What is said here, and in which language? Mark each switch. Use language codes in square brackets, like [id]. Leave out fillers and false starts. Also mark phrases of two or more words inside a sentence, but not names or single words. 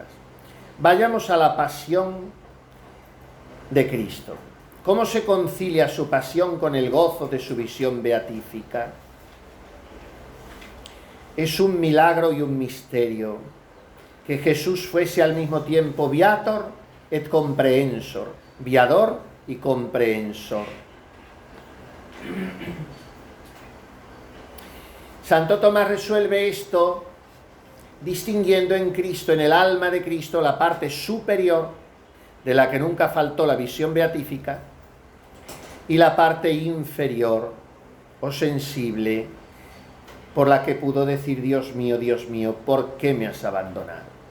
[es] Vayamos a la pasión de Cristo. ¿Cómo se concilia su pasión con el gozo de su visión beatífica? Es un milagro y un misterio que Jesús fuese al mismo tiempo [la] viator et comprehensor, [es] viador y comprehensor. Santo Tomás resuelve esto distinguiendo en Cristo, en el alma de Cristo, la parte superior, de la que nunca faltó la visión beatífica, y la parte inferior o sensible, por la que pudo decir: Dios mío, ¿por qué me has abandonado?